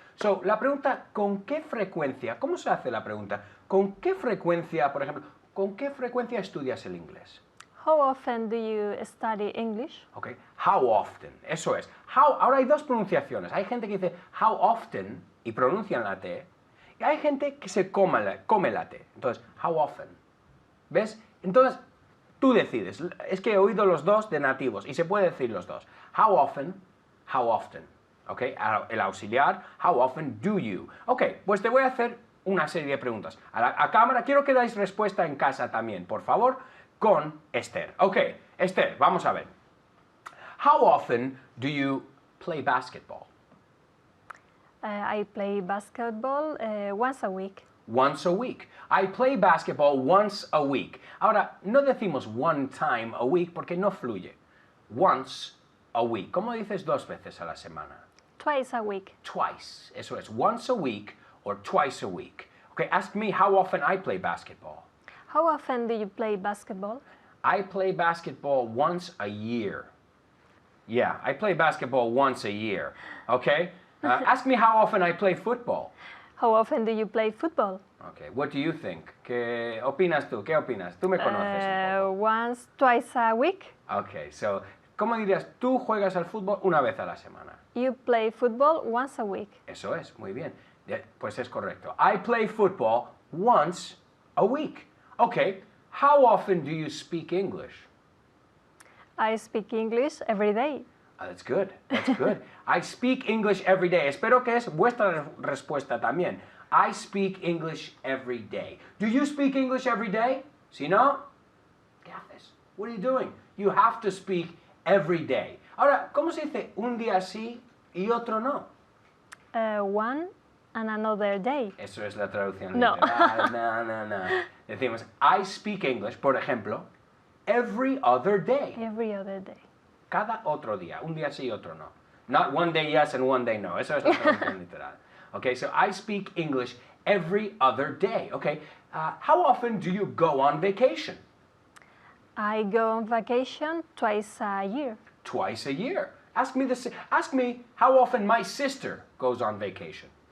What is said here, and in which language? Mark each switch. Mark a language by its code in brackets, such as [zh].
[es] So, la pregunta, ¿con qué frecuencia? ¿Cómo se hace la pregunta? ¿Con qué frecuencia, por ejemplo, con qué frecuencia estudias el inglés? [en] How often do you study English? Okay. How often, [es] eso es. Ahora hay 2 pronunciaciones. Hay gente que dice [en] how often [es] y pronuncian la T. Y hay gente que se come la T. Entonces, how often. ¿Ves? Entonces, tú decides. Es que he oído los 2 de nativos y se puede decir los 2. [en] How often, how often. Okay. [es] El auxiliar, [en] how often do you. [es] Ok, pues te voy a hacer una serie de preguntas. A cámara, quiero que dais respuesta en casa también, por favor. con Esther. Ok, Esther, vamos a ver. [en] How often do you play basketball? I play basketball once a week. Once a week. I play basketball once a week. [es] Ahora, no decimos [en] one time a week [es] porque no fluye. [en] Once a week. [es] ¿Cómo dices 2 veces a la semana? [en] Twice a week. [es] Twice. Eso es. [en] Once a week or twice a week. Okay, ask me how often I play basketball. How often do you play basketball? I play basketball once a year. Yeah, I play basketball once a year. Okay? Ask me how often I play football. How often do you play football? Okay, what do you think? [es] ¿Qué opinas tú? ¿Qué opinas? Tú me conoces un poco. [en] Once, twice a week. Okay, so, [es] ¿cómo dirías? Tú juegas al fútbol una vez a la semana. [en] You play football once a week. [es] Eso es, muy bien. Pues es correcto. [en] I play football once a week. Okay, how often do you speak English? I speak English every day. That's good, that's good. I speak English every day. [es] Espero que es vuestra respuesta también. [en] I speak English every day. Do you speak English every day? [es] Si no, ¿qué haces? [en] What are you doing? You have to speak every day. [es] Ahora, ¿cómo se dice un día sí y otro no? [en] One and another day. [es] Eso es la traducción No. literal. No. Decimos, [en] I speak English, [es] por ejemplo, [en] every other day. Every other day. [es] Cada otro día. Un día sí, otro no. [en] Not one day yes and one day no. [es] Eso es la traducción literal. [en] Okay, so I speak English every other day. Okay, how often do you go on vacation? I go on vacation twice a year. Twice a year. Ask me how often my sister goes on vacation.